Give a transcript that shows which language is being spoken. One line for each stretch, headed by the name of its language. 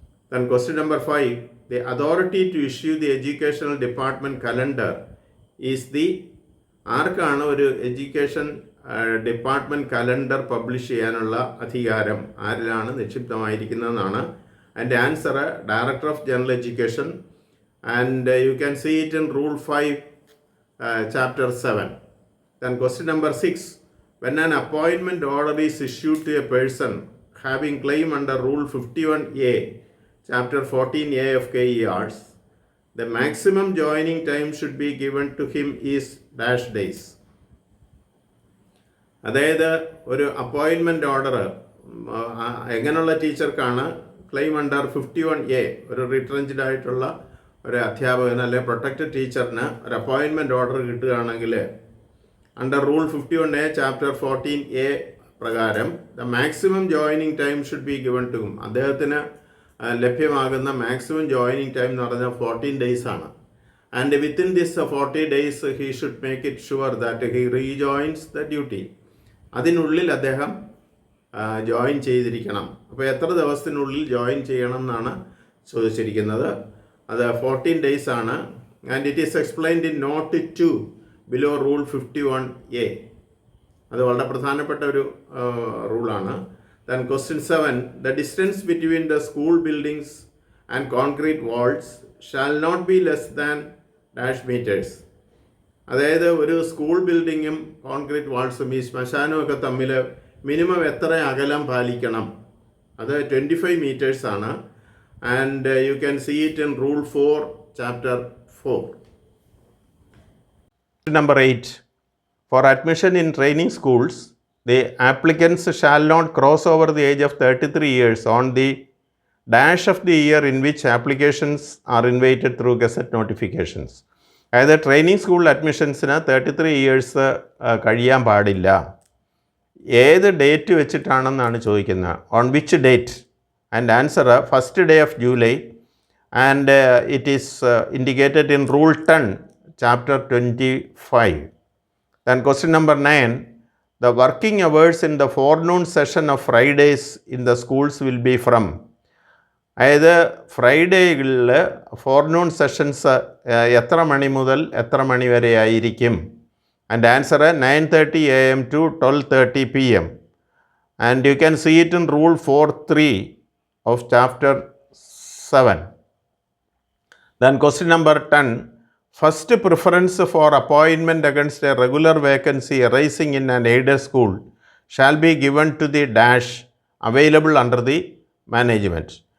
English: Then question number 5. The authority to issue the educational department calendar is the
Malayalam: ആർക്കാണ് ഒരു education department calendar publish ചെയ്യാനുള്ള അധികാരം ആരിലാണ് നിക്ഷിപ്തമായിരിക്കുന്നതെന്നാണ്.
English: And answer director of general education. And you can see it in rule 5 chapter 7. Then question number 6. When an appointment order is issued to a person having claim under rule 51A chapter 14A of KER, the maximum joining time should be given to him is dash days.
Malayalam: അതായത് ഒരു appointment order എങ്ങനെയുള്ള ടീച്ചർക്കാണ് claim under 51A, ഒരു റിട്രഞ്ച്ഡ് ആയിട്ടുള്ള ഒരു അധ്യാപകന് അല്ലെങ്കിൽ protected ടീച്ചറിന് ഒരു അപ്പോയിൻമെൻറ്റ് ഓർഡർ കിട്ടുകയാണെങ്കിൽ under rule 51A chapter 14A പ്രകാരം
English: the maximum joining time should be given to
Malayalam: അദ്ദേഹത്തിന് ലഭ്യമാകുന്ന മാക്സിമം ജോയിനിങ് ടൈം എന്ന് പറഞ്ഞാൽ 14 days ആണ്.
English: And within this 40 days he should make it sure that he rejoins the duty.
Malayalam: അതിനുള്ളിൽ അദ്ദേഹം join ചെയ്തിരിക്കണം. അപ്പോൾ എത്ര ദിവസത്തിനുള്ളിൽ ജോയിൻ ചെയ്യണം എന്നാണ് ചോദിച്ചിരിക്കുന്നത്. അത് 14 days ആണ്.
English: And it is explained in note 2 below rule 51A.
Malayalam: അത് വളരെ പ്രധാനപ്പെട്ട ഒരു റൂളാണ്.
English: Then question 7, the distance between the school buildings and concrete walls shall not be less than dash meters.
Malayalam: അതായത് ഒരു സ്കൂൾ ബിൽഡിങ്ങും കോൺക്രീറ്റ് വാൾസും ഈ ശ്മശാനവും ഒക്കെ തമ്മിൽ മിനിമം എത്ര അകലം പാലിക്കണം? അത് 25 meters ആണ്.
English: And you can see it in rule 4 chapter 4. Number 8, for admission in training schools, the applicants shall not cross over the age of 33 years on the dash of the year in which applications are invited through Gazette notifications.
Malayalam: അതായത് training school അഡ്മിഷൻസിന് 33 years കഴിയാൻ പാടില്ല. ഏത് date വെച്ചിട്ടാണെന്നാണ് ചോദിക്കുന്നത്.
English: On which date? And answer first day of July. And it is indicated in rule 10 chapter 25. Then question number 9, the working hours in the forenoon session of Fridays in the schools will be from.
Malayalam: അതായത് ഫ്രൈഡേകളിൽ forenoon sessions എത്ര മണി മുതൽ എത്ര മണി വരെ ആയിരിക്കും?
English: And answer 9:30 AM to 12:30 PM. And you can see it in rule 4.3 of chapter 7. Then question number 10, first preference for appointment against a regular vacancy arising in an aided school shall be given to the dash available under the management.